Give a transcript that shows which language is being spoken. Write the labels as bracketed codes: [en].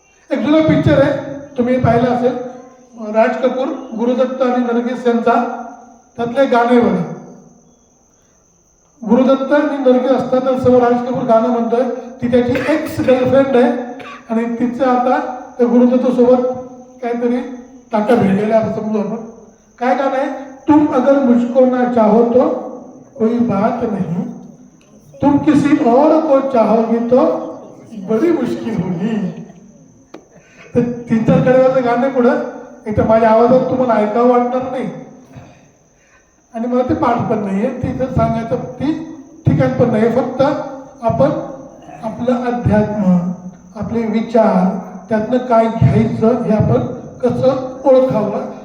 [mr] एक जुना पिक्चर आहे, तुम्ही पाहिलं असेल, राज कपूर, गुरुदत्त आणि नरगिस यांचा. त्यातले गाणे बघा. गुरुदत्त आणि नरगिस असतात आणि समोर राज कपूर गाणं म्हणतोय. ती त्याची एक्स गर्लफ्रेंड आहे आणि तिचं आता त्या गुरुदत्त सोबत काहीतरी टाका भिडलेला असं समजू आपण. काय गाणं आहे? [hi] तुम अगर मुझको ना चाहो तो कोई बात नहीं, तुम किसी और को चाहोगी तो बड़ी मुश्किल होगी. [mr] तर 3-4 कडेवरचं गाणं पुढं एक तर माझ्या आवाजात तुम्हाला ऐकावं वाटणार नाही आणि मला ते पाठ पण नाही आहे, तिथं सांगायचं ती ठिकाण पण नाही. फक्त आपण आपलं अध्यात्म, आपले विचार, त्यातनं काय घ्यायचं हे आपण कसं ओळखावं.